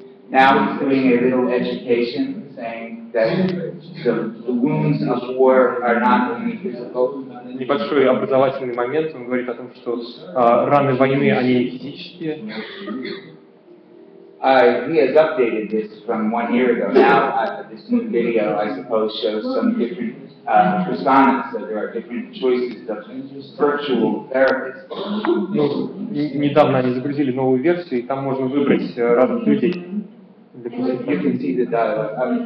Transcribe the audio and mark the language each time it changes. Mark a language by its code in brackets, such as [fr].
[en] Now he's doing a little education, saying that the wounds of war are not only physical. [ru] Небольшой образовательный момент, он говорит о том, что раны войны, они физические. [en] He has updated this from 1 year ago. Now, this new video, I suppose, shows some different personas, so there are different choices of virtual therapists. [ru] Ну, недавно они загрузили новую версию, и там можно выбрать разных людей. [en] You can see the dialogue.